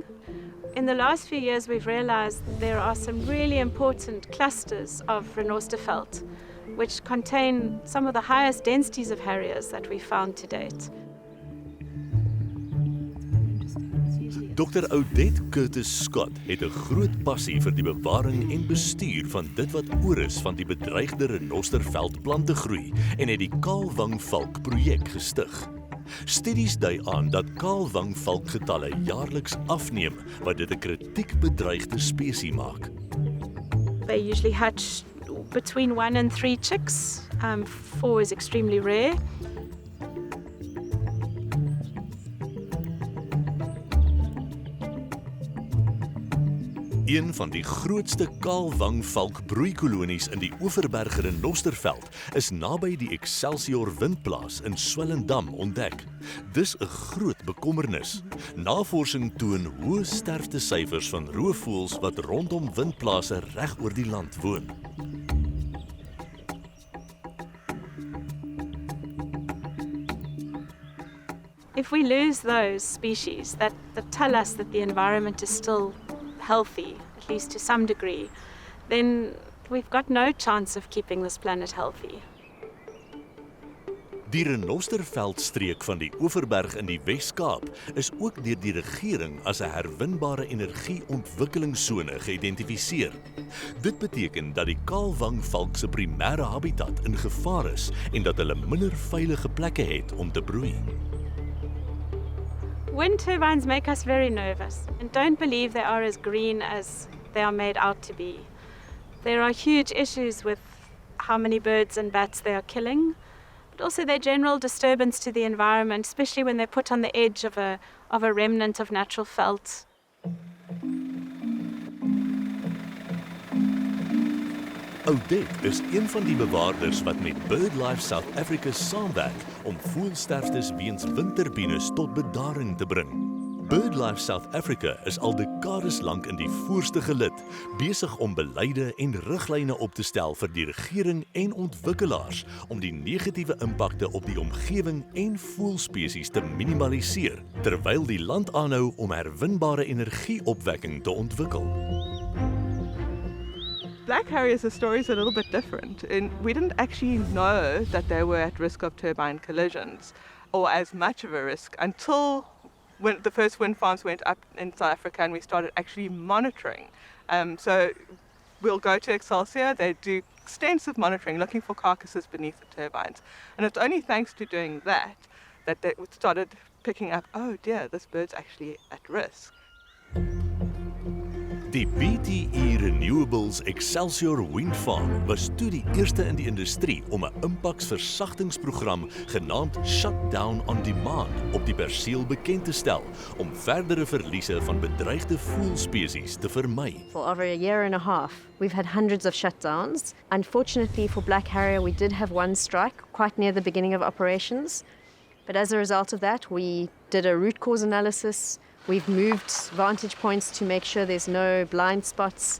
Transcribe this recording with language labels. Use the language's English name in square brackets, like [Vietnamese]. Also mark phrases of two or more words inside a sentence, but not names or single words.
[English] In the last few years, we've realized there are some really important clusters of Renosterveld, which contain some of the highest densities of harriers that we've found to date. [Afrikaans] Dr. Odette Curtis Scott het 'n groot passie vir die bewaring en bestuur van dit wat oor is van die bedreigde Renosterveldplante groei en het die kaalwangvalk projek gestig. Studies dui aan dat kaalwangvalkgetalle jaarliks afneem, wat dit 'n kritiek bedreigde spesies maak. [English] They usually hatch between 1 and 3 chicks. 4 is extremely rare. [Afrikaans] Een van die grootste kaalwangvalk broeikolonies in die Oeverberg Renosterveld is naby die Excelsior windplaas in Swellendam ontdek. Dis 'n groot bekommernis. Navorsing toon hoë sterftesyfers van roofvoëls wat rondom windplase reg oor die land woon. [English] If we lose those species that tell us that the environment is still healthy, at least to some degree, then we've got no chance of keeping this planet healthy. [Afrikaans] Die Renosterveldstreek van die Oeverberg in die Wes-Kaap is ook deur die regering as 'n herwinbare energie-ontwikkelingsone geïdentifiseer. Dit beteken dat die kaalwangvalk se primêre habitat in gevaar is en dat hulle minder veilige plekke het om te broei. [English] Wind turbines make us very nervous and don't believe they are as green as they are made out to be. There are huge issues with how many birds and bats they are killing, but also their general disturbance to the environment, especially when they're put on the edge of a remnant of natural veld. [Afrikaans] Odette is een van die bewaarders wat met BirdLife South Africa saamwerk om voëlsterftes weens windturbines tot bedaring te bring. BirdLife South Africa is al dekades lank in die voorste gelid, besig om beleide en riglyne op te stel vir die regering en ontwikkelaars om die negatiewe impakte op die omgewing en voëlspesies te minimaliseer, terwyl die land aanhou om herwinbare energieopwekking te ontwikkel. [English] Black Harriers' story is a little bit different. We didn't actually know that they were at risk of turbine collisions or as much of a risk until when the first wind farms went up in South Africa and we started actually monitoring. So we'll go to Excelsior, they do extensive monitoring looking for carcasses beneath the turbines. And it's only thanks to doing that they started picking up, oh dear, this bird's actually at risk. [Afrikaans] Die BTE Renewables Excelsior Wind Farm was toe die eerste in die industrie om 'n impaksversagtingsprogram genaamd Shutdown on Demand op die perseel bekend te stel om verdere verliese van bedreigde voëlspesies te vermy. [English] For over a year and a half, we've had hundreds of shutdowns. Unfortunately for Black Harrier, we did have one strike quite near the beginning of operations. But as a result of that, we did a root cause analysis. We've moved vantage points to make sure there's no blind spots.